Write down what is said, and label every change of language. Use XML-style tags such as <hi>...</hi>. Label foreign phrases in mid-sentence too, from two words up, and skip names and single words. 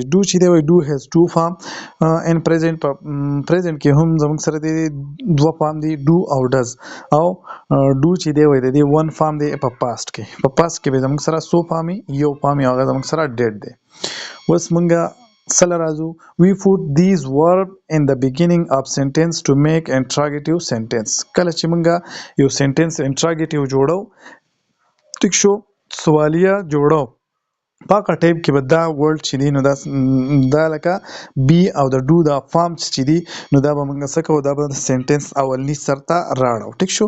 <ps>ډو چې دی وایي</ps> <en>do has two form in present.</en> <ps>په پریزنټ کې هم زموږ سره دی دوه فارم دي ډو او ډز. او ډو چې دی وایي د دې</ps> <en>one form</en> <ps>دی په پاست کې. په پاست کې به زموږ سره څو فارم یو فارم هغه زموږ سره ډیډ دی. اوس مونږ سره راځو</ps> <en>we put these verb in the beginning of sentence to make interrogative sentence.</en> <ps>کله چې مونږ یو</ps> <en>sentence interrogative</en> <ps>جوړو ټیک شو سوالیه جوړو په هغه ټایپ کې به دا ورډ چې دی نو دا لکه بی او د ډو دا فارمز چې دي نو دا به موږ څه کوو دا به د سنټنس اولني سر ته راړو ټیک شو.</ps>